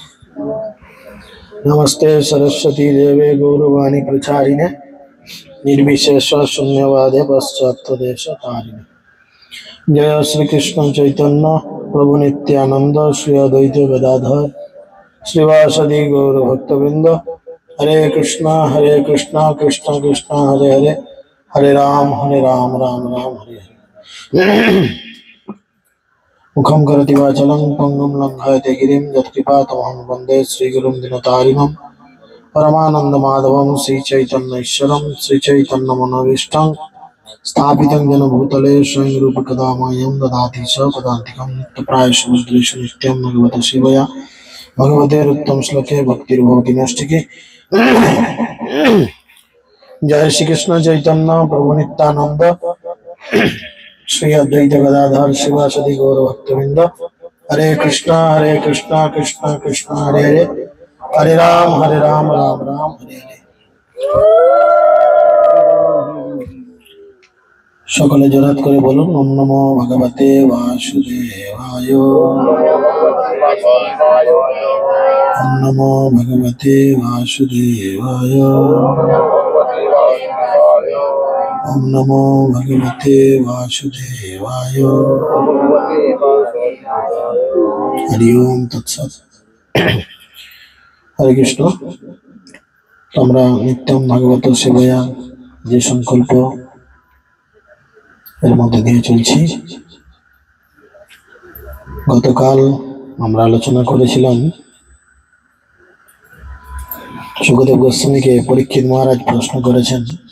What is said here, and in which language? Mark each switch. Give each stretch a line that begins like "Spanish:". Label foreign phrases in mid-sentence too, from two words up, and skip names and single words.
Sanskrit: नमस्ते सरस्वती देवे गौरवाणी प्रचारिणे निर्विशेष शून्यवादे पाश्चात्यदेशतारिणे। जय श्री कृष्ण चैतन्य प्रभु नित्यानंद श्री अद्वैत गदाधर श्रीवासदि गौर भक्तवृंद। हरे कृष्णा कृष्ण कृष्ण हरे हरे, हरे राम राम राम हरे हरे। मुखं करोति वाचालं पंगुं लंघयते गिरिं यत्कृपातमहं वन्दे श्रीगुरुं दिनतारिणं। परमानन्दमाधवं श्रीचैतन्यैश्वरं श्रीचैतन्यमनोभीष्टं स्थापितं येन भूतले स्वयं रूपकदा मह्यं ददाति स पदान्तिकं। नित्यप्रायश्च भूतेषु नित्यं भगवते सेवया भगवते उत्तम श्लोके भक्तिर्भवति नैष्ठिके। जय श्री कृष्ण चैतन्य प्रभु नित्यानंद श्री अद्वैत गदाधर शिवासदि गौर भक्तवृंद। हरे कृष्णा कृष्ण कृष्ण हरे हरे, हरे राम राम राम हरे हरे।
Bangla: সকলে জোরাত করে বলুন
Sanskrit: ওম নমো ভগবতে বাসুদেবায়। ওম নমো ভগবতে বাসুদেবায়। ওম নমো ভগবতে বাসুদেবায়। হরি ওম তৎসৎ। হরে কৃষ্ণ।
Bangla: আমরা
Sanskrit: নিত্যম ভাগবত সেবয়া
Bangla: যে সংকল্প এর মধ্যে দিয়ে চলছি। গতকাল আমরা আলোচনা করেছিলাম সুখদেব গোস্বামীকে পরীক্ষিত মহারাজ প্রশ্ন করেছেন